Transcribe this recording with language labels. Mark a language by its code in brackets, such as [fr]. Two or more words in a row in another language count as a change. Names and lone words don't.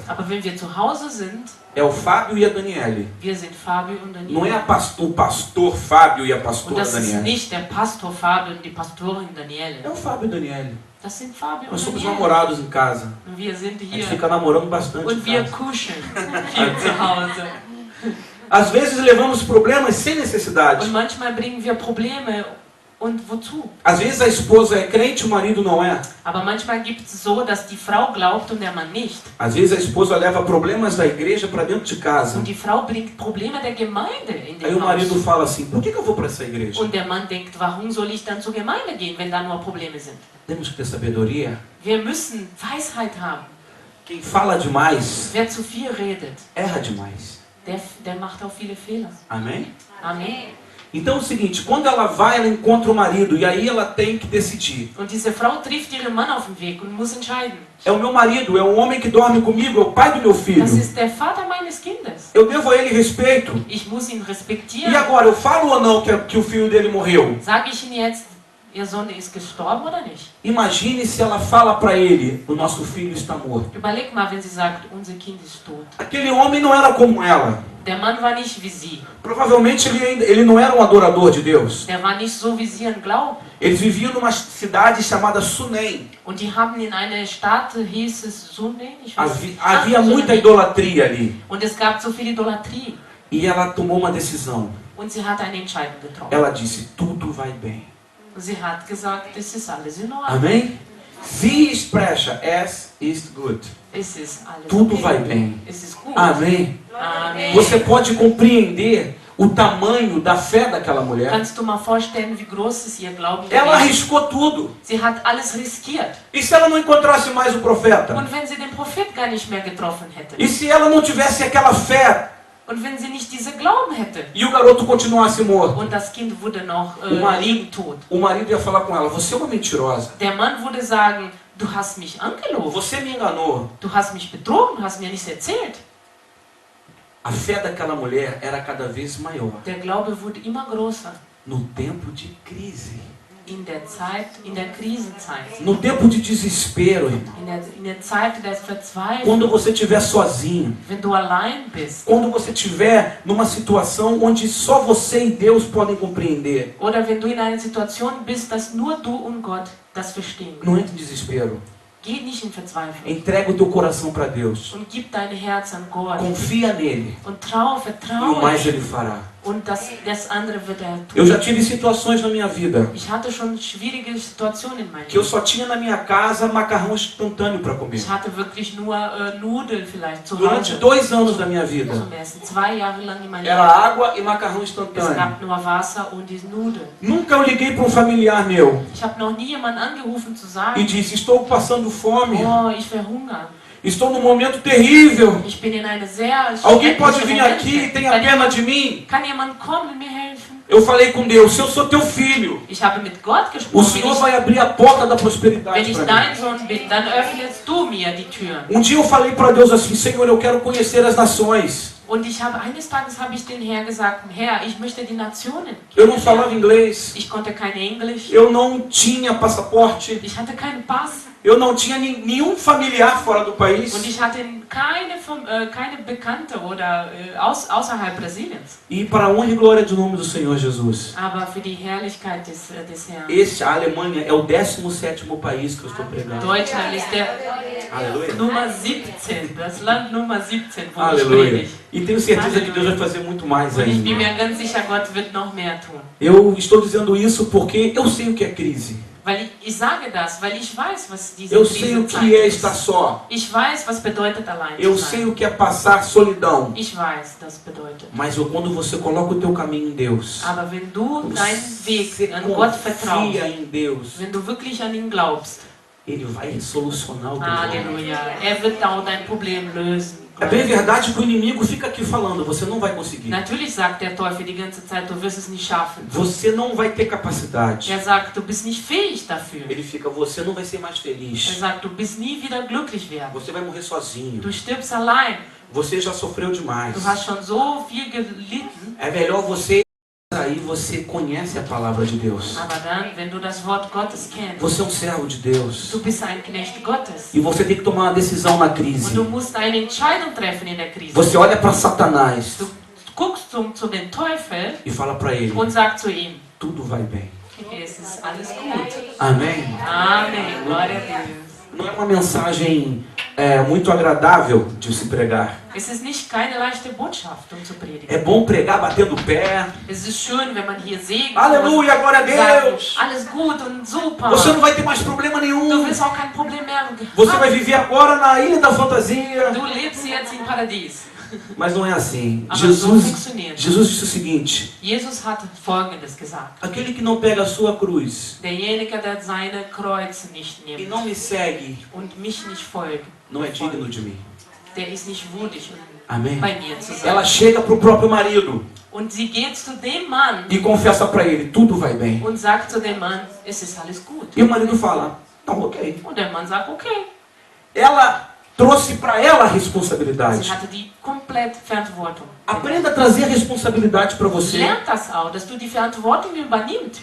[de] Aber wenn wir zu Hause sind, [pt] é o Fábio e a Daniele. [de] wir sind Fabio und [pt] Não é [de] Daniela. [pt] o pastor Fábio e a [de] Und [pt] pastora [de] das ist [pt] Daniele. [de] nicht der Pastor Fabio und die Pastorin [pt] É [de] Daniele. [pt] o Fábio e a Daniele. [de] Das sind Fabio [pt] Nós [de] und [pt] somos [de] Daniele. [pt] namorados em casa. [de] Und wir sind [pt] A gente [de] hier [pt] fica namorando bastante em [de] und wir [pt] casa. [de] kuscheln viel zu Hause. [pt] Às vezes levamos problemas sem necessidade. [de] Und manchmal bringen wir Probleme. Und wozu? [pt] Às vezes a esposa é crente, o marido não é. [de] Aber manchmal gibt es so, dass die Frau glaubt und der Mann nicht. [pt] Às vezes a esposa leva problemas da igreja para dentro de casa. [de] Und die Frau bringt Probleme der Gemeinde in [pt] Aí [de] den [pt] o marido [de] Haus. [pt] fala assim, por que eu vou para essa igreja? [de] Und der Mann denkt, warum soll ich dann zur Gemeinde gehen, wenn da nur Probleme sind? [pt] Temos que ter sabedoria. [de] Wir müssen Weisheit haben. [pt] Quem fala demais, [de] Wer zu viel redet, [pt] erra demais. [de] der macht auch viele Fehler. [pt] Amém? [de] Amen. [pt] Então é o seguinte, quando ela vai, ela encontra o marido e aí ela tem que decidir. [de] Und diese Frau trifft ihren Mann auf dem Weg und muss entscheiden. [pt] É o meu marido, é o homem que dorme comigo, é o pai do meu filho. [de] Das ist der Vater meines Kindes. [pt] Eu devo a ele respeito. [de] Ich muss ihn [pt] E [de] respektieren. [pt] agora, eu falo ou não que o filho dele morreu? [de] Sage ich Ihnen jetzt, Ihr Sohn ist gestorben oder nicht? [pt] Imagine se ela fala para ele, o nosso filho está morto. [de] Überleg mal, wenn sie sagt, unser Kind ist tot. [pt] Aquele homem não era como ela. [de] Der Mann war nicht wie sie. [pt] Provavelmente ele não era um adorador de Deus. [de] Der war nicht so wie sie an Glauben. [pt] Eles viviam numa cidade chamada Sunem. [de] Und die haben in einer Stadt, hieß es Sunem, ich weiß nicht. [pt] Havia muita idolatria ali. [de] Und es gab so viel Idolatrie. [pt] E ela tomou uma decisão. [de] Und sie hat eine Entscheidung getroffen. [pt] Ela disse, tudo vai bem. [de] Und sie hat gesagt, es ist alles in Ordnung. Amém? Sie sprecha, es ist gut. Es ist alles [pt] Tudo [de] okay. [pt] vai bem. [de] Es ist gut. [pt] Amém? [de] Amen. [pt] Você pode compreender o tamanho da fé daquela mulher. [de] Kannst du mal vorstellen, wie groß ist ihr Glauben [pt] Ela [de] gewesen? [pt] arriscou tudo. [de] Sie hat alles riskiert. [pt] E se ela não encontrasse mais o profeta? [de] Und wenn sie den Prophet gar nicht mehr getroffen hätte? [pt] E se ela não tivesse aquela fé [de] Und wenn sie nicht diese Glauben hätte? [pt] e o garoto continuasse morto? [de] Und das Kind wurde noch [pt] marido, [de] tot. [pt] o marido ia falar com ela, você é uma mentirosa. [de] Der Mann würde sagen, du hast mich angelogen. [pt] Você me enganou. [de] Du hast mich betrogen, du hast mir nichts erzählt. [pt] A fé daquela mulher era cada vez maior. [de] Der Glaube wurde immer größer. [pt] No tempo de crise. [de] In der Zeit, in der Krisenzeit. [pt] No tempo de desespero, irmão. [de] In der Zeit der Verzweiflung. [pt] Quando você estiver sozinho. [de] Wenn du allein bist. [pt] Quando você estiver numa situação onde só você e Deus podem compreender. [de] Oder wenn du in einer Situation bist, dass nur du und Gott das verstehen. [pt] Não entre em desespero. [de] Geh nicht in Verzweiflung. [pt] Entrega o teu coração para Deus. [de] Und gib dein Herz an Gott. [pt] Confia nele. [de] Und [pt] E o [de] vertraue. [pt] mais ele fará. [de] Und das andere wird er tun. [pt] Eu já tive situações na minha vida [de] Ich hatte schon schwierige Situationen in meinem [pt] que eu [de] Leben. [pt] só tinha na minha casa macarrão instantâneo para comer. [de] Ich hatte wirklich nur Nudeln vielleicht zu [pt] Durante [de] Hause. [pt] 2 anos da minha vida. [de] Zum ersten 2 Jahre lang in meinem [pt] Era [de] Leben. [pt] água e macarrão [de] Es [pt] instantâneo. [de] gab nur Wasser und die Nudeln. [pt] Nunca eu liguei para um familiar meu [de] Ich habe noch nie jemanden angerufen zu [pt] e [de] sagen, [pt] disse, estou passando fome, [de] oh, ich verhungere. [pt] estou num momento terrível. [de] Ich bin in einer sehr [pt] Alguém pode [de] schrecklichen [pt] vir aqui e [de] Momente. [pt] tenha pena de mim? [de] Kann jemand kommen und mir helfen? [pt] Eu falei com Deus, se eu sou teu filho, [de] Ich habe mit Gott [pt] o [de] gesprochen. [pt] Senhor vai abrir a porta da [de] Wenn [pt] prosperidade [de] ich [pt] para [de] dein [pt] mim. [de] Sohn bin, dann öffnest du mir die Türen. [pt] Um dia eu falei para Deus assim, Senhor, eu quero conhecer as nações. [de] Und eines Tages habe ich den Herr gesagt, Herr, ich möchte die Nationen [pt] Eu não falava inglês, [de] Ich konnte kein Englisch. [pt] eu não tinha passaporte, [de] Ich hatte keinen Pass. [pt] eu não tinha nenhum familiar fora do país. [de] Und ich hatte keine Bekannte oder außerhalb Brasiliens. [pt] E para a honra e glória do nome do Senhor Jesus. [de] Aber für die Herrlichkeit des Herrn. [pt] A Alemanha é o 17º país que eu estou pregando. [de] Deutschland ist der [pt] Aleluia. [de] Nummer 17, das Land Nummer 17, wo ich [pt] Aleluia. [de] predige. [pt] E tenho certeza que Deus vai fazer muito mais [de] Und ich bin [pt] ainda. [de] mir ganz sicher, Gott wird noch mehr tun. [pt] Eu estou dizendo isso porque eu sei o que é crise. [de] Weil ich sage das, weil ich weiß, was diese [pt] Eu sei o que é estar [de] ist. [pt] só. [de] Ich weiß, was bedeutet allein [pt] Eu [de] zu [pt] sei [de] sein. [pt] o que é passar solidão. [de] Ich weiß, das bedeutet. [pt] Mas quando você coloca o teu caminho em Deus, [de] Aber wenn du deinen Weg [pt] você [de] an Gott vertraust, [pt] confia em Deus, [de] wenn du wirklich an ihn glaubst, [pt] Ele vai solucionar o teu problema. [de] Halleluja, er wird auch dein Problem lösen. [pt] É bem verdade que o inimigo fica aqui falando, você não vai conseguir. [de] Natürlich sagt der Teufel die ganze Zeit, du wirst es nicht schaffen. [pt] Você não vai ter capacidade. [de] Er sagt, du bist nicht fähig dafür. [pt] Ele fica, você não vai ser mais [de] Er [pt] feliz. [de] sagt, du bist nie wieder glücklich werden. [pt] Você vai morrer sozinho. [de] Du stirbst allein. [pt] Você já sofreu demais. [de] Du hast schon so viel gelitten. [pt] É melhor você aí você conhece a palavra de Deus. [de] Aber dann, wenn du das Wort Gottes kennst, [pt] Você é um servo de Deus. [de] du bist ein Knecht Gottes. [pt] E você tem que tomar uma decisão na [de] Und [pt] crise. [de] du musst eine Entscheidung treffen in der Krise. [pt] Você olha para Satanás [de] Du guckst zu dem Teufel [pt] e fala para ele, [de] und sagst zu ihm, [pt] tudo vai bem. [de] es ist alles gut. [pt] Amém? Amen. Glória a Deus. Não é uma mensagem muito agradável de se pregar. [de] Es ist nicht keine leichte Botschaft, zu predigen. [pt] É bom pregar batendo o pé. [de] Es ist schön, wenn man hier segnet [pt] Aleluia, glória a [de] und sagt, [pt] Deus. [de] alles gut und super. [pt] Você não vai ter mais problema [de] Du [pt] nenhum. [de] wirst auch kein Problem mehr [pt] Você vai [de] haben. [pt] viver agora na ilha da fantasia. [de] Du lebst jetzt im Paradies. [pt] Mas não é assim. [de] Aber so [pt] Jesus [de] funktioniert. [pt] disse o seguinte: [de] Jesus hat Folgendes gesagt. [pt] aquele que não pega a sua cruz [de] Derjenige, der seine Kreuz nicht [pt] e [de] nimmt [pt] não me segue, [de] und mich nicht folgt, [pt] não é digno de mim. [de] der ist nicht würdig, [pt] Amém? [de] bei mir zu [pt] Ela [de] sein. [pt] chega para o próprio marido [de] Und sie geht zu dem Mann [pt] e confessa para ele: tudo vai bem. [de] und sagt zu dem Mann, es ist alles gut. [pt] E o marido fala: não, [de] ok. Und der Mann sagt, okay. [pt] Ela trouxe para ela a [de] Sie [pt] responsabilidade. [de] hatte die komplette Verantwortung. [pt] Aprenda a trazer a responsabilidade para você. [de] Lern das auch, dass du die Verantwortung übernimmst.